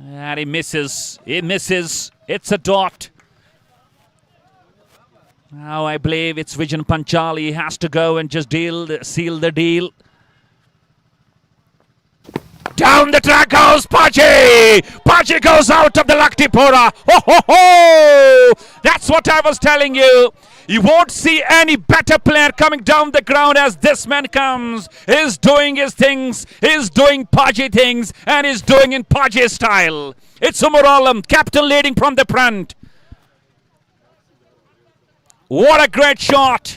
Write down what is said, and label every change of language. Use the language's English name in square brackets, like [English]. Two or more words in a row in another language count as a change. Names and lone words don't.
[English] And he misses. He misses. It's a dot. Now I believe it's Vijan Panchal. He has to go and just seal the deal. Down the track goes Paji! Paji goes out of the Lucktipora. Ho ho ho! That's what I was telling you. You won't see any better player coming down the ground as this man comes. He's doing his things. He's doing Paji things. And he's doing in Paji style. It's Umar Alam, captain leading from the front. What a great shot.